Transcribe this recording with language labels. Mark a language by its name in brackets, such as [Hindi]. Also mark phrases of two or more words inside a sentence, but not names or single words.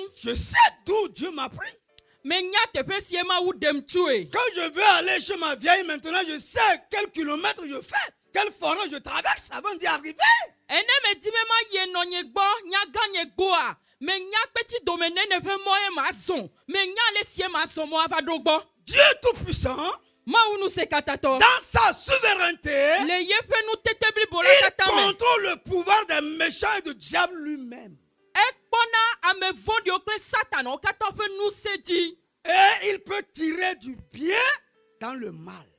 [French] Je sais d'où Dieu m'a pris. [Ewe] Me nya tepe sie mawu dem tue. [French] Quand je veux aller chez ma vieille maintenant, je sais quel kilomètre je fais, quelle forêt je traverse avant d'y arriver. [Ewe] Ene me di me ma ye no nye gbo nya ganye gbo a. Me nya peti domene ne pe moye mason. Me nya le sie mason mo ava dogbo. [French] Dieu tout-puissant, dans sa souveraineté, il contrôle le pouvoir des méchants et du diable lui-même. Et il peut tirer du bien dans le mal.